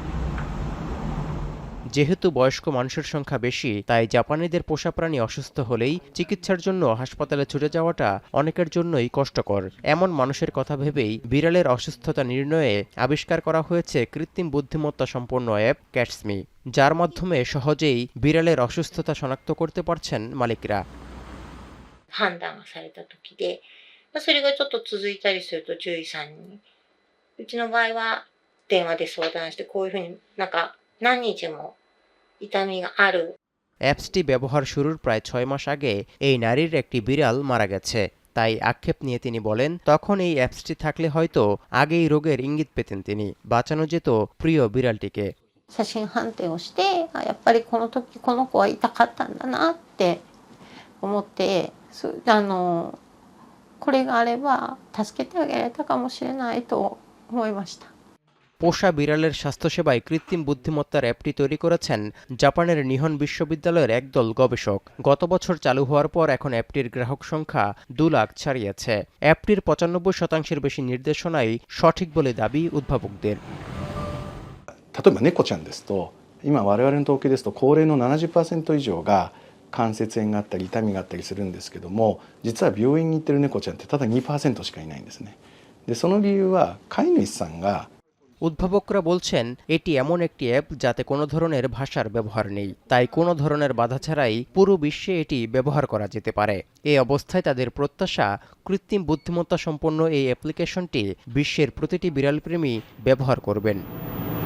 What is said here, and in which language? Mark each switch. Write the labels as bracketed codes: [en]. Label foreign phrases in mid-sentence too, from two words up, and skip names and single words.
[bn] যেহেতু বয়স্ক মানুষের সংখ্যা বেশি, তাই জাপানিদের পোষা প্রাণী অসুস্থ হলেই চিকিৎসার জন্য হাসপাতালে ছুটে যাওয়াটা অনেকের জন্যই কষ্টকর। এমন মানুষের কথা ভেবেই বিড়ালের অসুস্থতা নির্ণয়ে আবিষ্কার করা হয়েছে কৃত্রিম বুদ্ধিমত্তা সম্পন্ন অ্যাপ ক্যাটসমি, যার মাধ্যমে সহজেই বিড়ালের অসুস্থতা শনাক্ত করতে পারছেন মালিকরা। [ja] 判断がされた時で、それがちょっと続いたりすると獣医さんに、うちの場合は電話で相談して、こういうふうに何日も痛みがある。 [bn] অ্যাপসটি ব্যবহার শুরুর প্রায় 6 মাস আগে এই নারীর একটি বিড়াল মারা গেছে। তাই আক্ষেপ নিয়ে তিনি বলেন, তখন এই অ্যাপসটি থাকলে হয়তো আগেই রোগের ইঙ্গিত পেতেন তিনি, বাঁচানো যেত প্রিয় বিড়ালটিকে। [ja] 写真判定をして、やっぱりこの時この子は痛かったんだなって思って、これがあれば助けてあげられたかもしれないと思いました。 [bn] পোষা বিড়ালের স্বাস্থ্যসেবায় কৃত্রিম বুদ্ধিমত্তার অ্যাপটি তৈরি করেছেন জাপানের নিহন বিশ্ববিদ্যালয়ের একদল গবেষক। গত বছর চালু হওয়ার পর এখন অ্যাপটির গ্রাহক সংখ্যা 2 লাখ ছাড়িয়েছে। অ্যাপটির 95% বেশি নির্দেশনাই সঠিক বলে দাবি উদ্ভাবকদের। [ja] 例えば猫ちゃんですと、今我々の統計ですと高齢の 70% 以上が関節炎があったり痛みがあったりするんですけども、実は病院に行ってる猫ちゃんってただ 2% しかいないんですね。でその理由は飼い主さんが [bn] উদ্ভাবকরা বলছেন, এটি এমন একটি অ্যাপ যাতে কোনো ধরনের ভাষার ব্যবহার নেই, তাই কোনো ধরনের বাধা ছাড়াই পুরো বিশ্বে এটি ব্যবহার করা যেতে পারে। এই অবস্থায় তাদের প্রত্যাশা, কৃত্রিম বুদ্ধিমত্তা সম্পন্ন এই অ্যাপ্লিকেশনটি বিশ্বের প্রতিটি বিড়ালপ্রেমী ব্যবহার করবেন।